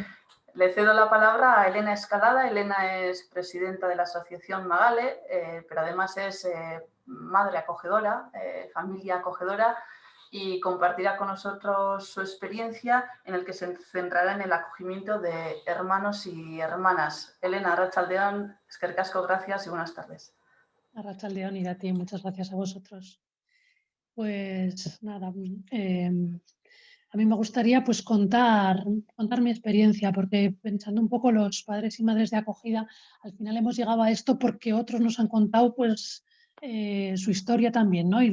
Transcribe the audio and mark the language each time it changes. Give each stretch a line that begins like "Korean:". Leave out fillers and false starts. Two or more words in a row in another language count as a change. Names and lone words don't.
Spanish: Le cedo la palabra a Elena Escalada. Elena es presidenta de la asociación Magale, pero además es madre acogedora, familia acogedora, y compartirá con nosotros su experiencia en el que se centrará en el acogimiento de hermanos y hermanas. Elena,
Basque: arratsaldeon, eskerrik asko,
Spanish: gracias y buenas tardes.
Basque: Arratsaldeon, Irati,
Spanish: muchas gracias a vosotros. Pues nada, a mí me gustaría pues contar mi experiencia, porque pensando un poco los padres y madres de acogida, al final hemos llegado a esto porque otros nos han contado pues su historia también, ¿no?